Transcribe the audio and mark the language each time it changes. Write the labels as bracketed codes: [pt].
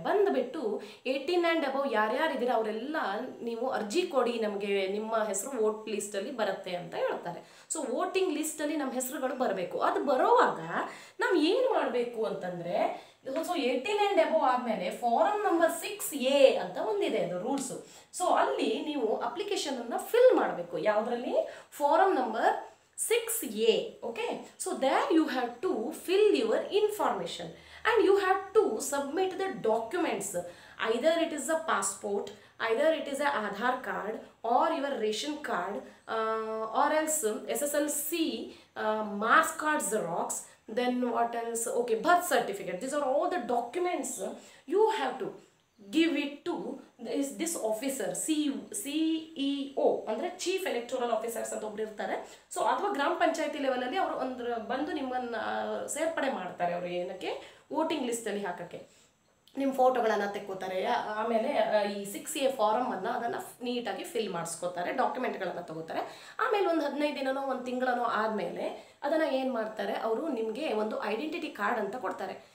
[kn] ಬಂದುಬಿಟ್ಟು 18 and above ಯಾರ್ಯಾರಿದ್ದೀರ ಅವರೆಲ್ಲ ನೀವು ಅರ್ಜಿ ಕೊಡಿ, ನಮಗೆ ನಿಮ್ಮ ಹೆಸರು ವೋಟ್ ಲಿಸ್ಟಲ್ಲಿ ಬರುತ್ತೆ ಅಂತ ಹೇಳ್ತಾರೆ. ಸೊ ವೋಟಿಂಗ್ ಲಿಸ್ಟಲ್ಲಿ ನಮ್ಮ ಹೆಸರುಗಳು ಬರಬೇಕು. ಅದು ಬರೋವಾಗ ನಾವು ಏನು ಮಾಡಬೇಕು ಅಂತಂದರೆ, ಸೊ 18 ಆ್ಯಂಡ್ ಅಬವ್ ಆದಮೇಲೆ ಫಾರಮ್ ನಂಬರ್ 6A ಅಂತ ಒಂದಿದೆ, ಅದು ರೂಲ್ಸು. ಸೊ ಅಲ್ಲಿ ನೀವು ಅಪ್ಲಿಕೇಶನನ್ನು ಫಿಲ್ ಮಾಡಬೇಕು. ಯಾವುದರಲ್ಲಿ? Farm number 6A. [en] okay, so there you have to fill your information and you have to submit the documents. Either it is a passport, either it is a Aadhaar card or your ration card, or else SSLC marks card Xerox. Then what else? Okay, birth certificate. These are all the documents you have to give it to this officer, CEO [kn] ಅಂದರೆ chief electoral officers ಅಂತ ಒಬ್ರು ಇರ್ತಾರೆ. So ಅಥವಾ ಗ್ರಾಮ ಪಂಚಾಯತಿ ಲೆವೆಲಲ್ಲಿ ಅವರು ಬಂದು ನಿಮ್ಮನ್ನು ಸೇರ್ಪಡೆ ಮಾಡ್ತಾರೆ. ಅವರು ಏನಕ್ಕೆ? ವೋಟಿಂಗ್ ಲಿಸ್ಟಲ್ಲಿ ಹಾಕೋಕ್ಕೆ ನಿಮ್ಮ ಫೋಟೋಗಳನ್ನು ತೆಕ್ಕೋತಾರೆ. ಆಮೇಲೆ ಈ 6A ಫಾರಮನ್ನು ಅದನ್ನು ನೀಟಾಗಿ ಫಿಲ್ ಮಾಡಿಸ್ಕೋತಾರೆ, ಡಾಕ್ಯುಮೆಂಟ್ಗಳನ್ನು ತಗೋತಾರೆ. ಆಮೇಲೆ ಒಂದು 15 ದಿನನೋ ಒಂದು ತಿಂಗಳನೋ ಆದಮೇಲೆ ಅದನ್ನು ಏನು ಮಾಡ್ತಾರೆ, ಅವರು ನಿಮಗೆ ಒಂದು ಐಡೆಂಟಿಟಿ ಕಾರ್ಡ್ ಅಂತ ಕೊಡ್ತಾರೆ.